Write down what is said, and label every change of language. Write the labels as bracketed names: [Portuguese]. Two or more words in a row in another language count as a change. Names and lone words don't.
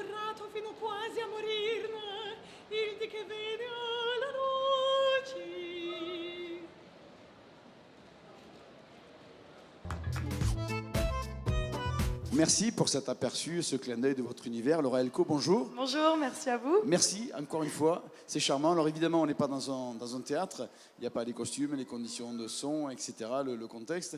[Italian] sfidato fino quasi a morirne, il di che vede alla luce. [French] Merci pour cet aperçu, ce clin d'œil de votre univers. Laura Elko, bonjour. Bonjour, merci à vous. Merci encore une fois, c'est charmant. Alors évidemment, on n'est pas dans un théâtre, il n'y a pas les costumes, les conditions de son, etc., le contexte.